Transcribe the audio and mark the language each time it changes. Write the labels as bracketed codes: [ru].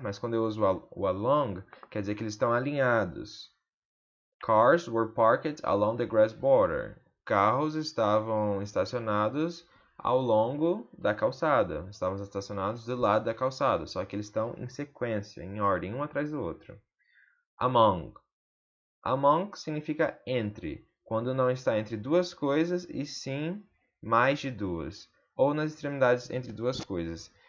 [pt] Mas quando eu uso o along, quer dizer que eles estão alinhados. [en] Cars were parked along the grass border. [pt] Carros estavam estacionados ao longo da calçada. Estavam estacionados do lado da calçada, só que eles estão em sequência, em ordem, um atrás do outro. Among. Among significa entre. quando não está entre duas coisas e sim mais de duas, ou nas extremidades entre duas coisas.